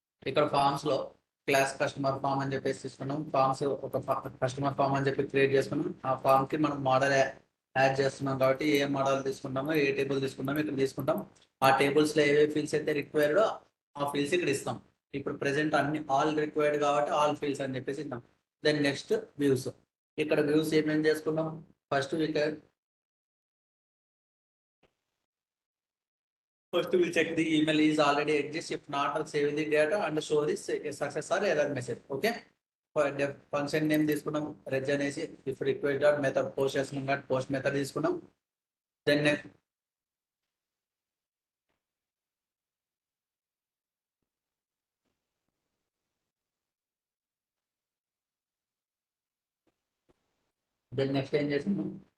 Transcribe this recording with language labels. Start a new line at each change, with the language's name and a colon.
Telugu: ఇక్కడ ఫార్మ్స్ లో class customer form అని చెప్పేసి తీసుకున్నాం. ఫార్మ్స్ ఒక కస్టమర్ ఫామ్ అని చెప్పి క్రియేట్ చేసుకున్నాం. ఆ ఫామ్ కి మనం మోడల్ యాడ్ చేస్తున్నాం కాబట్టి ఏ మోడల్ తీసుకుంటామో ఏ టేబుల్ తీసుకుంటామో ఇక్కడ తీసుకుంటాం. ఆ టేబుల్స్ లో ఏ ఫీల్డ్స్ అయితే రిక్వైర్డో ఆ ఫీల్డ్స్ ఇక్కడ ఇస్తాం. ఇప్పుడు ప్రెసెంట్ అన్ని ఆల్ రిక్వైర్డ్ కాబట్టి ఆల్ ఫీల్డ్స్ అని చెప్పేసి ఇద్దాం. Then next views. ఇక్కడ వ్యూస్ ఏమేమి చేసుకున్నాం.
English: First First, we'll check the email is already exists. If not, I'll save the data and show this success or error message. Okay. For the function name
Telugu: తీసుకున్నాం
English: reg
Telugu: అనేసి
English: if required method post
Telugu: చేసుకున్నాం
English: post method
Telugu: తీసుకున్నాం.
English: Then next
Telugu: ఏం చేస్తున్నాం.